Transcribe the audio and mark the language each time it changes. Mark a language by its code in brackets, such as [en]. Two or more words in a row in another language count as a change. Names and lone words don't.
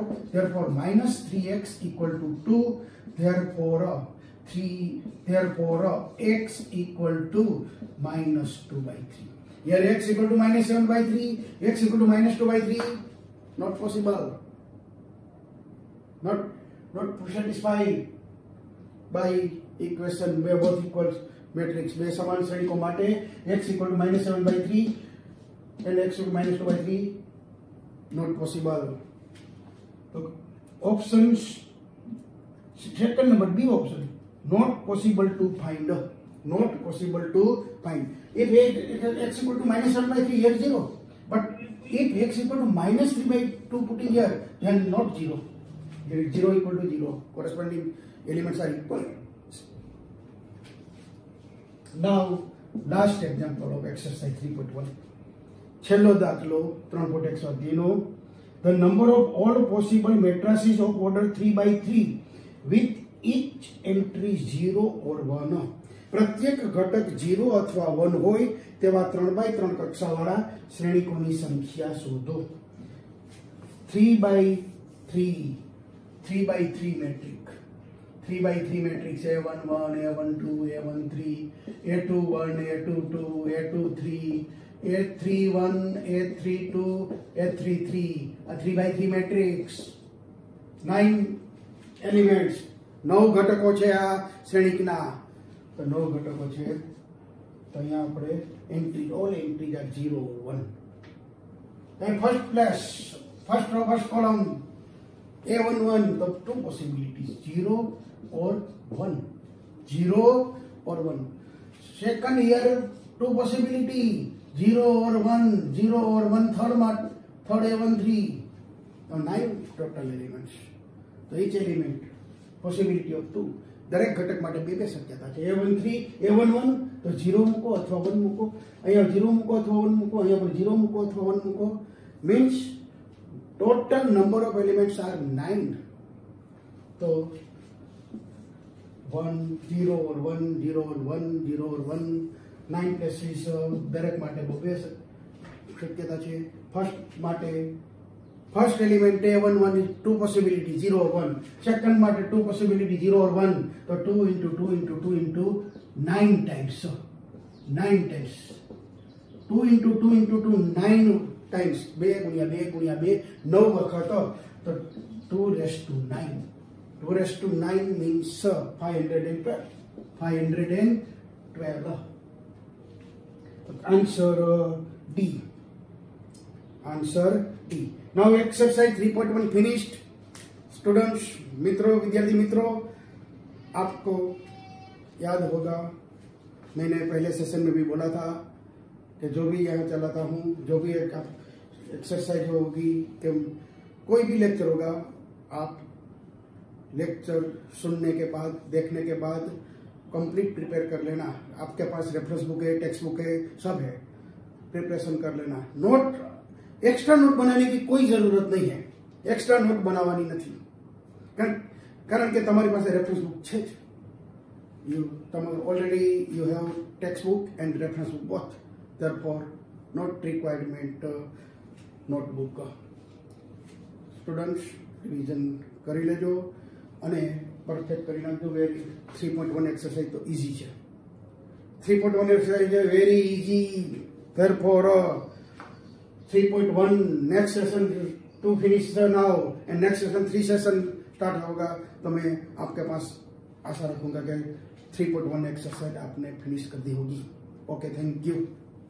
[en] Therefore minus 3x equal to 2. Therefore x equal to minus 2 by 3. Here x equal to minus 7 by 3. X equal to minus 2 by 3. Not possible. Not satisfied by equation where both equals matrix. [gu] બે સમાન શ્રેણીકો માટે [en] x equal to minus 7 by 3 and x equal to minus 2 by 3 not possible. तो option second number B option, not possible to find, not possible to find, नॉट पॉसिबल टू फाइंड। इफ x equal to -1/3 here 0, but if x equal to -3/2 putting here, then not 0. Here 0 equal to 0, corresponding elements are equal. Now last example of exercise 3.1, [gu] છેલ્લો દાખલો 3.1 સ્વાધ્યાયનો. [en] The number of all possible matrices of order 3/3 with each entry 0 or 1. [gu] પ્રત્યેક ઘટક 0 અથવા 1 હોય તેવા 3/3 કક્ષાવાળા શ્રેણિકોની સંખ્યા શોધો. [en] 3/3 મેટ્રિક, 3/3 મેટ્રિક્સ A11, A12, A13, A21, A22, A23, A31, A32, A33. [gu] આ 3/3 મેટ્રિક્સ 9 એલિમેન્ટ્સ, 9 ઘટકો છે આ શ્રેણિકના. તો 9 ઘટકો છે. તો અહીંયા આપણે એન્ટ્રી, [en] all entries are [gu] 0, 1. [en] then first place, first row, first column, A11, the two possibilities, 0 or 1, 0 or 1. Second here, two possibility, 0 or 1, 0 or 1. Third A13. Now 9 total elements. So each element possibility of 2. [gu] દરેક ઘટક માટે બે શક્યતા છે. A13, A11 તો 0 મૂકો અથવા 1 મૂકો, અહીંયા 0 મૂકો અથવા 1 મૂકો, અહીંયા પણ 0 મૂકો અથવા 1 મૂકો. [en] મીન્સ total number of elements are 9. [gu] તો 1, 0 or 1, 0 or 1, 0 or 1, 9 places દરેક માટે બે શક્યતા છે. [en] First element A11 is 2 possibility, 0 or 1. Second matter 2 possibility, 0 or 1. So 2 into 2 into 2 into 9 times. So 9 times. 2 into 2 into 2, 9 times. 2 ગુણ્યા 2 ગુણ્યા 2, 9 વખત. તો 2 raised to 9. 2 raised to 9 means 512. 512. Answer D. Answer D. Now exercise 3.1 finished. Students, [hi] मित्रों, विद्यार्थी मित्रों, आपको याद होगा मैंने पहले सेशन में भी बोला था कि जो भी यहाँ चलाता हूँ, जो भी एक एक्सरसाइज होगी, कि कोई भी लेक्चर होगा, आप लेक्चर सुनने के बाद, देखने के बाद [en] complete prepare [hi] कर लेना. आपके पास [en] reference book [hi] है, [en] text book [hi] है, सब है, प्रिपरेशन कर लेना. नोट, [en] extra note [hi] बनाने की कोई जरूरत नहीं है. [en] extra note [gu] बनावानी નથી, કારણ કે તમારી પાસે [en] reference book [gu] છે જ. [en] Already you have textbook and reference book both. Therefore, not requirement notebook. [gu] Students, revision કરી લેજો અને પરફેક્ટ કરી નાખજો. [en] very 3.1 exercise તો ઈઝી છે. 3.1 exercise is very easy. Therefore, 3.1 next session to finish now and next session 3 session start होगा. [hi] तो मैं आपके पास आशा रखूंगा कि 3.1 एक्सरसाइज आपने फिनिश कर दी होगी. [en] okay, thank you.